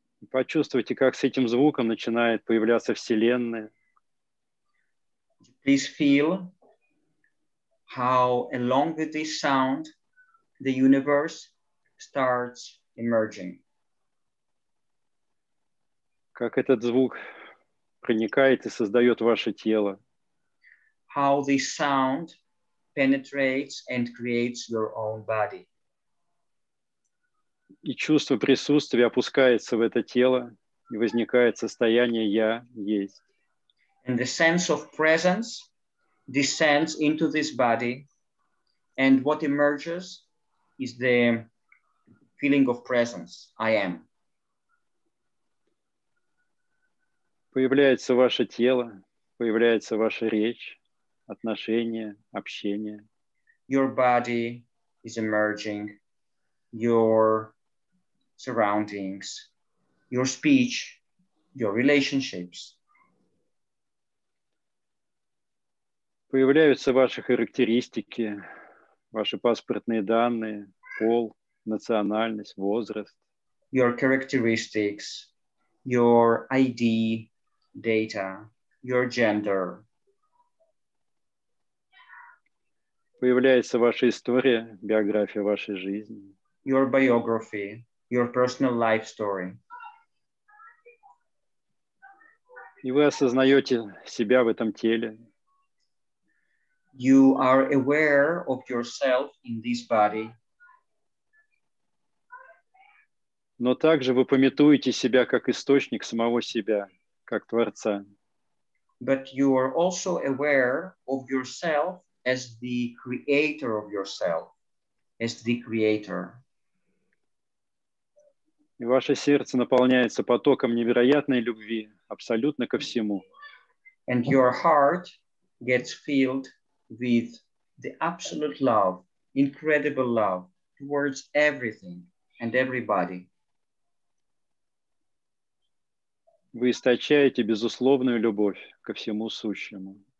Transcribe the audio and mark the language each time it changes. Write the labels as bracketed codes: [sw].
[ru] Почувствуйте, как с этим звуком начинает появляться Вселенная. [en] Please feel how along with this sound, the universe starts emerging. [ru] Как этот звук проникает и создает ваше тело. [en] How this sound penetrates and creates your own body. [ru] И чувство присутствия опускается в это тело, и возникает состояние «Я есть». [en] And the sense of presence descends into this body, and what emerges is the feeling of presence, I am. [ru] Появляется ваше тело, появляется ваша речь, отношения, общение. [en] Your body is emerging, your surroundings, your speech, your relationships. [ru] Появляются ваши характеристики, ваши паспортные данные, пол, национальность, возраст. [en] Your characteristics, your ID, data, your gender. [ru] Появляется ваша история, биография вашей жизни. [en] Your biography, your personal life story. [ru] И вы осознаете себя в этом теле. [en] You are aware of yourself in this body. [ru] Но также вы памятуете себя как источник самого себя, как Творца. [en] But you are also aware of yourself as the creator of yourself, as the creator. [ru] И ваше сердце наполняется потоком невероятной любви абсолютно ко всему. [en] And your heart gets filled with the absolute love, incredible love towards everything and everybody. [ru] Вы источаете безусловную любовь ко всему сущему.